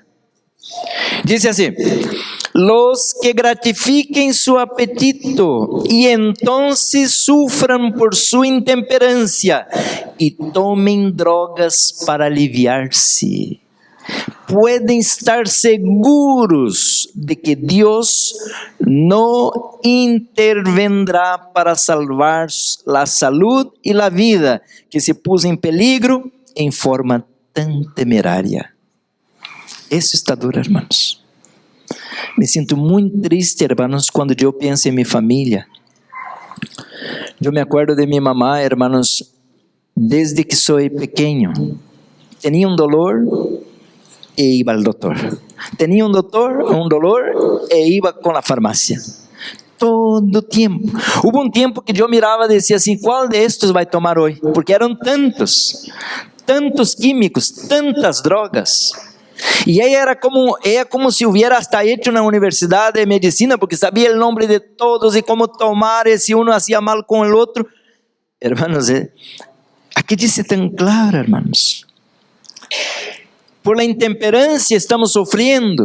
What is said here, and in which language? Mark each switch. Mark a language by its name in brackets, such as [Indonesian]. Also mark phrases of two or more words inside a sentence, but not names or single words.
[Spanish] Dice así: los que gratifiquen su apetito y entonces sufran por su intemperancia y tomen drogas para aliviarse, pueden estar seguros de que Dios no intervendrá para salvar la salud y la vida que se puso en peligro en forma tan temeraria. Eso está duro, hermanos. [Portuguese] Me sinto muito triste, hermanos, quando eu penso em minha família. Eu me acordo de minha mamá, hermanos, desde que sou pequeno. Tinha dolor e ia ao doutor. Tinha dolor e ia com a farmácia. Todo tempo. Houve tempo que eu mirava e dizia assim: qual de estes vai tomar hoje? Porque eram tantos químicos, tantas drogas. E ela era [Spanish] como se hubiera hasta hecho una universidad de medicina, porque sabía el nombre de todos y cómo tomar, si uno hacía mal con el otro. Hermanos, aquí dice tan claro, hermanos: por la intemperancia estamos sufriendo.